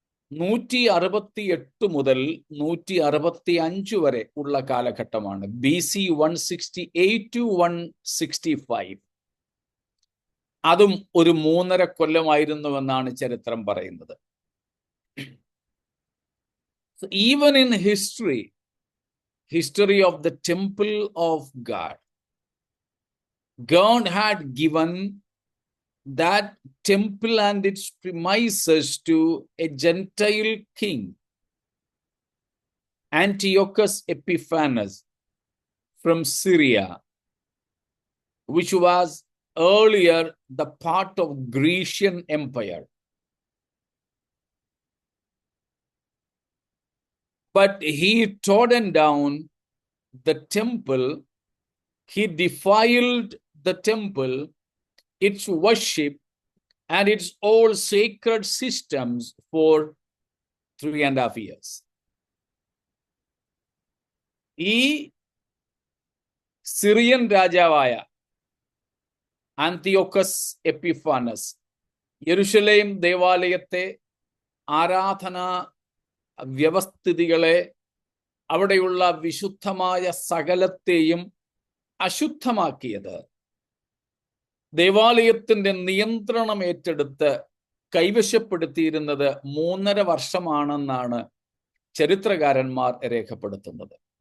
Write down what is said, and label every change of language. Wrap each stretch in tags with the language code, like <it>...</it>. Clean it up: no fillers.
<ml>168 മുതൽ 165 വരെ ഉള്ള കാലഘട്ടമാണ്.</ml> <en>BC 168 to 165.</en> <ml>അതും ഒരു 3.5 കൊല്ലമായിരുന്നുവെന്നാണ് ചരിത്രം പറയുന്നത്.</ml> <en>Even in history of the temple of God had given that temple and its premises to a Gentile king, Antiochus Epiphanes from Syria, which was earlier the part of Grecian Empire. But he trodden down the temple, he defiled the temple, its worship, and its all sacred systems for 3.5 years.</en> <ml>ഈ Syrian രാജാവായ ആന്തിയോക്കസ് Epiphanes യെരൂശലേം ദേവാലയത്തെ, ആരാധനാ വ്യവസ്ഥിതികളെ, അവിടെയുള്ള വിശുദ്ധമായ സകലത്തെയും അശുദ്ധമാക്കിയത്, ദേവാലയത്തിന്റെ നിയന്ത്രണം ഏറ്റെടുത്ത് കൈവശപ്പെടുത്തിയിരുന്നത് 3.5 വർഷമാണെന്നാണ് ചരിത്രകാരന്മാർ രേഖപ്പെടുത്തുന്നത്.</ml>